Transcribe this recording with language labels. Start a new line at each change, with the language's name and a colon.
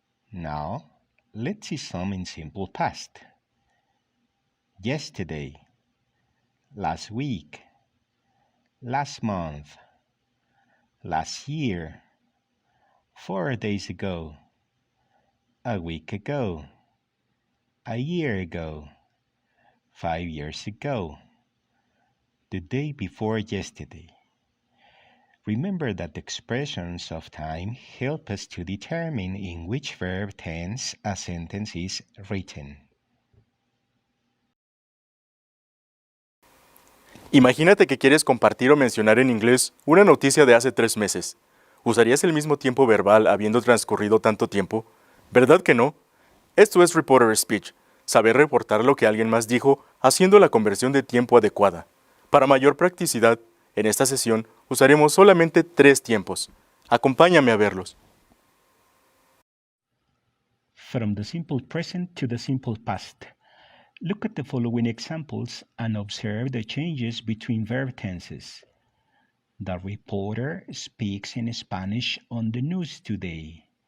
English: Now, let's see some in simple past. Yesterday, last week, last month, last year, 4 days ago, a week ago, a year ago, 5 years ago, the day before yesterday. Remember that the expressions of time help us to determine in which verb tense a sentence is written.
Spanish: Imagínate que quieres compartir o mencionar en inglés una noticia de hace 3 meses. ¿Usarías el mismo tiempo verbal habiendo transcurrido tanto tiempo? ¿Verdad que no? Esto es Reporter Speech, saber reportar lo que alguien más dijo haciendo la conversión de tiempo adecuada. Para mayor practicidad, en esta sesión usaremos solamente 3 tiempos. Acompáñame a verlos.
English: From the simple present to the simple past. Look at the following examples and observe the changes between verb tenses. The reporter speaks in Spanish on the news today.